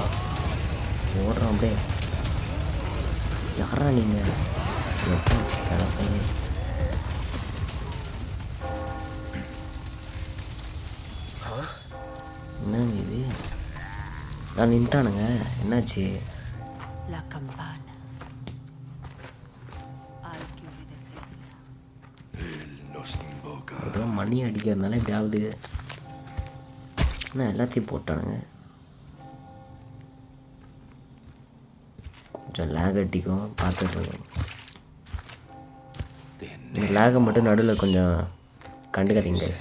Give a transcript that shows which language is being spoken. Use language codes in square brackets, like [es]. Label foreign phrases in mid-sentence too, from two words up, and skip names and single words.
[ta] ஓடுறோம் அப்படியே. யாரா நீங்கள்? கிளப்பி என்னங்க இது? நான் நின்ட்டானுங்க. என்னாச்சு? [es] La campana. Hay que obedecerla. [ta] ஏதோ மணி அடிக்கிறதுனால இப்படி ஆகுது. என்ன எல்லாத்தையும் போட்டானுங்க. கொஞ்சம் லேக் அடிக்கும் பார்த்துட்டு. இந்த லேகை மட்டும் நடுவில் கொஞ்சம் கண்டுக்காதீங்க guys.